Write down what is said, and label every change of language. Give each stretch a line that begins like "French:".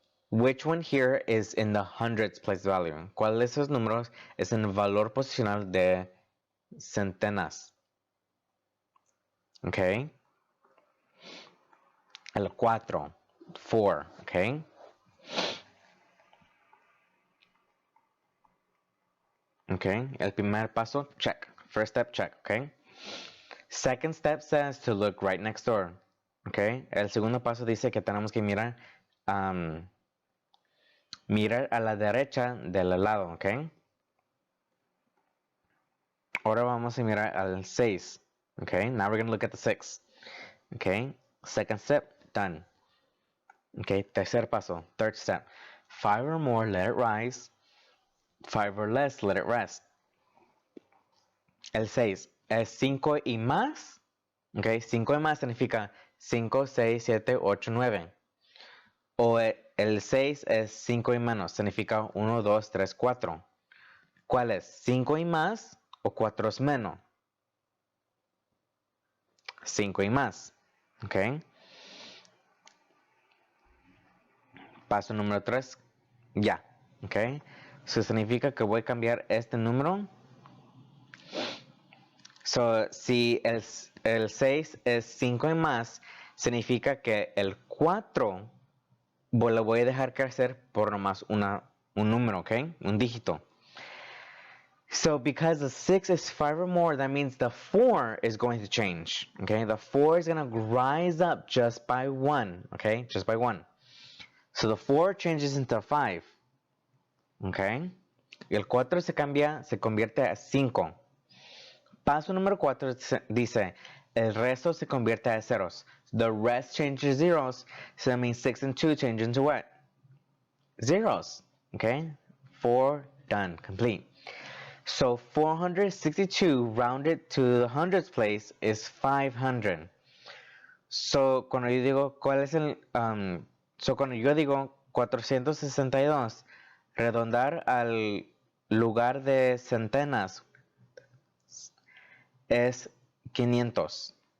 English: Which one here is in the hundreds place value?
Spanish: ¿Cuál de esos números es en el valor posicional de centenas? Okay. El 4, 4, okay? Okay, el primer paso, check.
English: First step, check, okay? Second step says to look right next door, okay?
Spanish: El segundo paso dice que tenemos que mirar, mirar a la derecha del lado, okay? Ahora vamos a mirar al 6, okay?
English: Now we're going to look at the 6, okay? Second step, done. Okay,
Spanish: tercer paso,
English: third step. 5 or more, let it rise. 5 or less, let it rest.
Spanish: El 6 es 5 y más. Okay, 5 y más significa 5, 6, 7, 8, 9. O el 6 es 5 y menos, significa 1, 2, 3, 4. ¿Cuál es? 5 y más o 4 es menos. 5 y más. Okay. Paso número 3. Ya. Okay. Eso significa que voy a cambiar este número. So, si el 6 es 5 y más, significa que el 4 lo voy a dejar crecer por nomás un número, ¿ok? Un dígito.
English: So, because the 6 is 5 or more, that means the 4 is going to change, okay? The 4 is going to rise up just by 1, okay? Just by 1. So, the 4 changes into 5, okay?
Spanish: Y el 4 se convierte a 5. Paso número 4 dice, el resto se convierte a ceros.
English: The rest changes zeros, so that means 6 and 2 change into what? Zeros, okay? 4, done, complete. So 462 rounded to the hundreds place is 500.
Spanish: So cuando yo digo, ¿cuál es el? So cuando yo digo 462, redondar al lugar de centenas es 500.